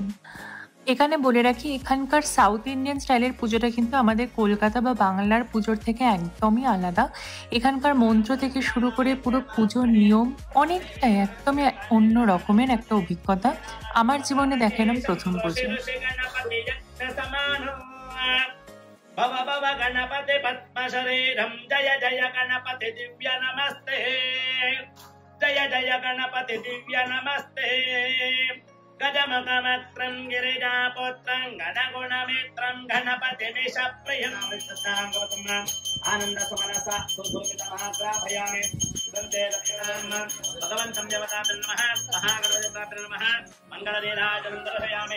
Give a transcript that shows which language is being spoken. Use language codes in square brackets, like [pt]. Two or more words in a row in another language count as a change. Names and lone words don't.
[bn] এখানে বলে রাখি এখানকার সাউথ ইন্ডিয়ান স্টাইলের পুজোটা কিন্তু আমাদের কলকাতা বা বাংলার পুজোর থেকে একদমই আলাদা। এখানকার মন্ত্র থেকে শুরু করে পুরো পুজোর নিয়ম অনেকটাই একদমই অন্য রকমের একটা অভিজ্ঞতা। আমার জীবনে দেখা এলাম প্রথম পুজো। [sa] गजमुखमत्रं गिरिजापुत्रं गणगुणमित्रं गणपतिमिषप्रियं आनन्दसुमनसा सुधूमितमहाग्राभयामि वन्दे दक्षिणां भगवन्तं देवताभ्यो नमः महागणपतिभ्यो नमः मङ्गलनीराजनं दर्शयामि।